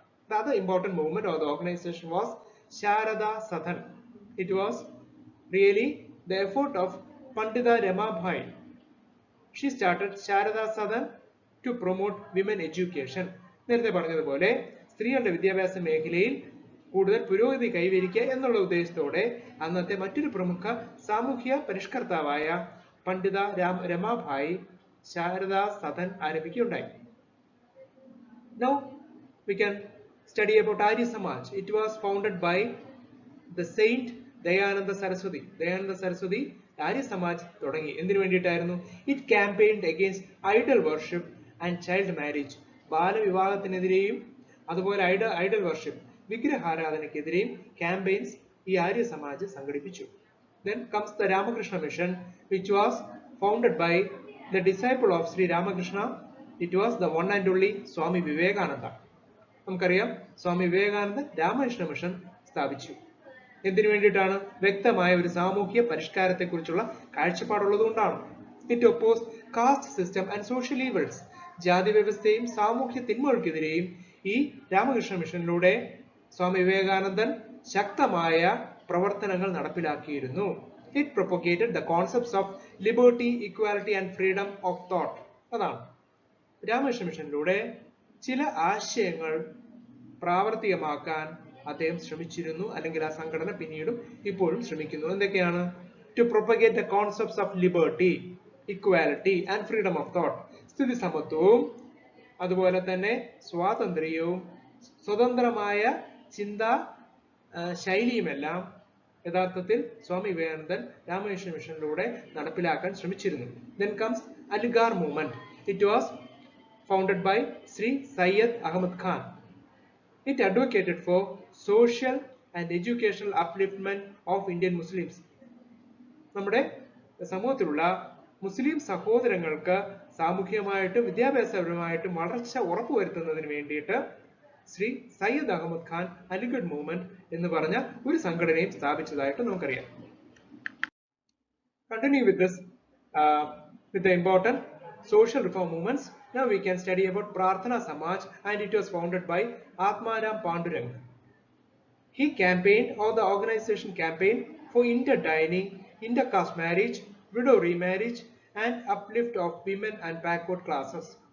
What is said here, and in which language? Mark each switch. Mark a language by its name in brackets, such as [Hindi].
[English] The other important movement or the organization was Sharada Sadan. It was really the effort of Pandita Ramabhai. She started Sharada Sadan to promote women education. [Malayalam] നേരത്തെ പറഞ്ഞതുപോലെ സ്ത്രീകളുടെ വിദ്യാഭ്യാസ മേഖലയിൽ കൂടുതൽ പുരോഗതി കൈവരിക്കുക എന്നുള്ള ഉദ്ദേശത്തോടെ അന്നത്തെ മറ്റൊരു പ്രമുഖ സാമൂഹ്യ പരിഷ്കർത്താവായ പണ്ഡിത Ramabai Saradha Sadan ആരംഭിക്കുകയുണ്ടായി. [English] Now we can study about Arya Samaj. It was founded by the saint Dayananda Saraswati. [Malayalam] Dayananda Saraswati Arya Samaj തുടങ്ങി. എന്തിനു വേണ്ടിയിട്ടായിരുന്നു? [English] It campaigned against idol worship and child marriage. [Malayalam] ബാലവിവാഹത്തിനെതിരെയും അതുപോലെ ഐഡൽ വർഷിപ്പ് വിഗ്രഹാരാധനയ്ക്കെതിരെയും ക്യാമ്പയിൻസ് ഈ ആര്യ സമാജ് സംഘടിപ്പിച്ചു. [English] Then comes the Ramakrishna Mission, which was founded by the disciple of Sri Ramakrishna. It was the one and only Swami Vivekananda. [Malayalam] നമുക്കറിയാം, സ്വാമി വിവേകാനന്ദൻ Ramakrishna mission സ്ഥാപിച്ചു. എന്തിനു വേണ്ടിയിട്ടാണ്? വ്യക്തമായ ഒരു സാമൂഹ്യ പരിഷ്കാരത്തെ കുറിച്ചുള്ള കാഴ്ചപ്പാടുള്ളതുകൊണ്ടാണ്. [English] It opposed caste system and social evils. [Malayalam] ജാതി വ്യവസ്ഥയും സാമൂഹ്യ തിന്മകൾക്കെതിരെയും ഈ രാമകൃഷ്ണ മിഷനിലൂടെ സ്വാമി വിവേകാനന്ദൻ ശക്തമായ പ്രവർത്തനങ്ങൾ നടപ്പിലാക്കിയിരുന്നു. [English] It propagated the concepts of liberty, equality and freedom of thought. [Malayalam] അതാണ് രാമകൃഷ്ണ മിഷനിലൂടെ ചില ആശയങ്ങൾ പ്രാവർത്തികമാക്കാൻ അദ്ദേഹം ശ്രമിച്ചിരുന്നു, അല്ലെങ്കിൽ ആ സംഘടന പിന്നീടും ഇപ്പോഴും ശ്രമിക്കുന്നു. എന്തൊക്കെയാണ്? [English] To propagate the concepts of liberty, equality and freedom of thought. [Malayalam] സ്ഥിതി സമത്വവും അതുപോലെ തന്നെ സ്വാതന്ത്ര്യവും സ്വതന്ത്രമായ ചിന്താ ശൈലിയുമെല്ലാം യഥാർത്ഥത്തിൽ സ്വാമി വിവേകാനന്ദൻ രാമകൃഷ്ണ മിഷനിലൂടെ നടപ്പിലാക്കാൻ ശ്രമിച്ചിരുന്നു. [English] Then comes Aligarh movement. It was founded by Sri Syed Ahmad Khan. It advocated for social and educational upliftment of Indian Muslims. [Malayalam] നമ്മുടെ സമൂഹത്തിലുള്ള മുസ്ലിം സഹോദരങ്ങൾക്ക് സാമൂഹികമായിട്ടും വിദ്യാഭ്യാസപരമായിട്ടും വളർച്ച ഉറപ്പുവരുത്തുന്നതിന് വേണ്ടിയിട്ട് ശ്രീ സയ്യദ് അഹമ്മദ് ഖാൻ അലിഗഡ് മൂവ്മെന്റ് എന്ന് പറഞ്ഞ ഒരു സംഘടനയും സ്ഥാപിച്ചതായിട്ട് നമുക്കറിയാം. [English] Continue with this with the important social reform movements. Now we can study about Prarthana Samaj, and it was founded by Atmaram Pandurang. He campaigned, or the organization campaigned, for interdining, intercaste marriage, widow remarriage and uplift of women and backward classes.